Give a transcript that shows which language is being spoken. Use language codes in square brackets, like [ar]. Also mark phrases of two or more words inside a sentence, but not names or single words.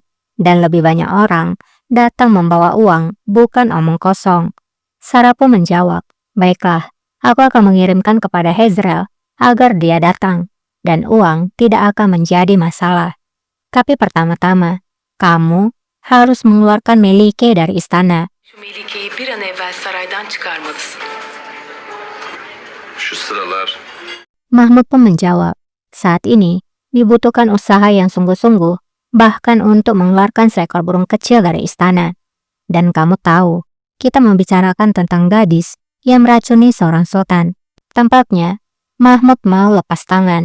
[id] Dan lebih banyak orang datang membawa uang, bukan omong kosong. Sarah pun menjawab, baiklah, aku akan mengirimkan kepada Hezral agar dia datang. Dan uang tidak akan menjadi masalah. Tapi pertama-tama, kamu harus mengeluarkan Melike dari istana. [tr] Şu Melike'yi bir an evvel saraydan çıkarmalısın. Şu sıralar [id] Mahmud pun menjawab, saat ini dibutuhkan usaha yang sungguh-sungguh, bahkan untuk mengeluarkan seekor burung kecil dari istana. Dan kamu tahu, kita membicarakan tentang gadis yang meracuni seorang sultan. Tampaknya, Mahmud mau lepas tangan.